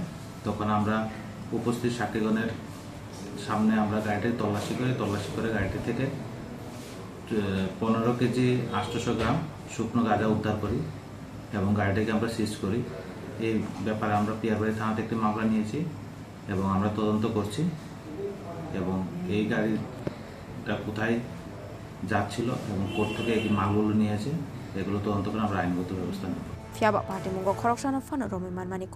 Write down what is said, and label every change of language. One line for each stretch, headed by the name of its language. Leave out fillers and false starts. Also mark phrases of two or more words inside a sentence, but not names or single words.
Bangla: তখন আমরা উপস্থিত সাক্ষীগণের সামনে আমরা গাড়িটি তল্লাশি করে গাড়িটি থেকে 15 কেজি 800 গ্রাম শুকনো গাঁজা উদ্ধার করি এবং গাড়িটিকে আমরা সিজ করি। এই ব্যাপারে আমরা পিয়ারবাড়ি থানাতে একটি মামলা নিয়েছি এবং আমরা তদন্ত করছি এবং এই গাড়িটা কোথায় যাচ্ছিল এবং কোর্ট থেকে এই মালগুলো নিয়েছে এগুলো তদন্ত করে আমরা আইনগত ব্যবস্থা নেব।
Kok Borok: Fiaba party mungo khorokshana fan romi manmani kok